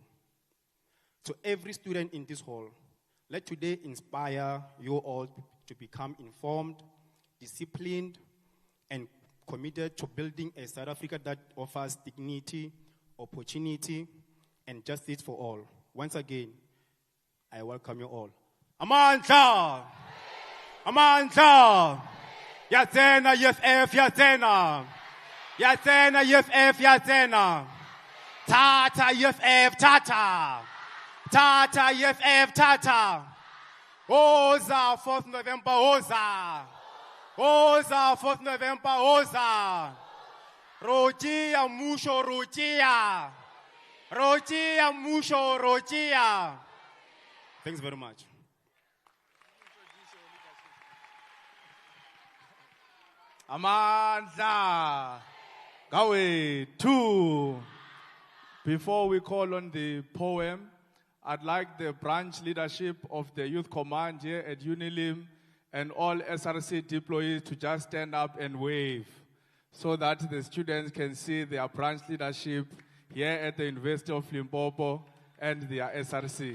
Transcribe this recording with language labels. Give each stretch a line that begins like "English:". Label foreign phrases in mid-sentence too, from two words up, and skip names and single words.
English: To every student in this hall, let today inspire you all to become informed, disciplined, and committed to building a South Africa that offers dignity, opportunity, and justice for all. Once again, I welcome you all.
Zulu: Amandla! Amandla!
Northern Sotho: Yatsena EFF, yatsena! Yatsena EFF, yatsena! Tata EFF, tata! Tata EFF, tata! Oza,
English: 4th November,
Northern Sotho: oza! Oza,
English: 4th November, oza!
Northern Sotho: Rotia, musho, rotia! Rotia, musho, rotia!
English: Thanks very much.
Zulu: Amandla.
Northern Sotho: Gawe, 2.
English: Before we call on the poem, I'd like the branch leadership of the Youth Command here at Unilim and all SRC deployees to just stand up and wave so that the students can see their branch leadership here at the University of Limpopo and their SRC.